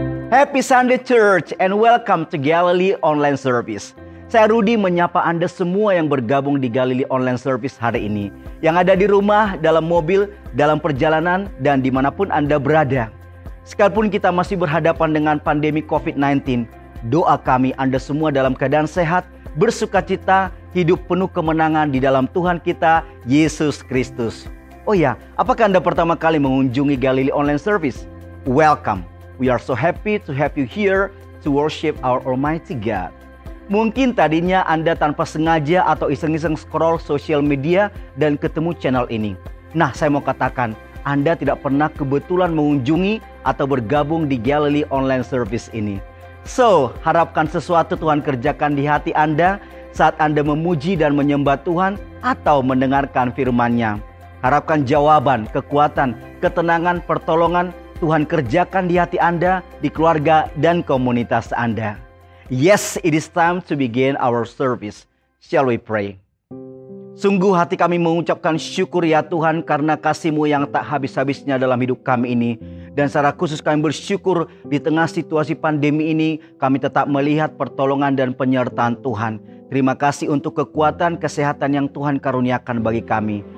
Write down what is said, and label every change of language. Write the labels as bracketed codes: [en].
[en] Happy Sunday Church and welcome to Galilee Online Service. [id] Saya Rudi menyapa Anda semua yang bergabung di Galilee Online Service hari ini. Yang ada di rumah, dalam mobil, dalam perjalanan, dan dimanapun Anda berada. Sekalipun kita masih berhadapan dengan pandemi COVID-19, doa kami Anda semua dalam keadaan sehat, bersukacita, hidup penuh kemenangan di dalam Tuhan kita, Yesus Kristus. Oh ya, apakah Anda pertama kali mengunjungi Galilee Online Service? Welcome. [en] We are so happy to have you here to worship our Almighty God. [id] Mungkin tadinya Anda tanpa sengaja atau iseng-iseng scroll sosial media dan ketemu channel ini. Nah, saya mau katakan, Anda tidak pernah kebetulan mengunjungi atau bergabung di Galilee Online Service ini. So, harapkan sesuatu Tuhan kerjakan di hati Anda saat Anda memuji dan menyembah Tuhan atau mendengarkan firman-Nya. Harapkan jawaban, kekuatan, ketenangan, pertolongan Tuhan kerjakan di hati Anda, di keluarga dan komunitas Anda. [en] Yes, it is time to begin our service. Shall we pray? [id] Sungguh hati kami mengucapkan syukur ya Tuhan karena kasih-Mu yang tak habis-habisnya dalam hidup kami ini. Dan secara khusus kami bersyukur di tengah situasi pandemi ini kami tetap melihat pertolongan dan penyertaan Tuhan. Terima kasih untuk kekuatan, kesehatan yang Tuhan karuniakan bagi kami.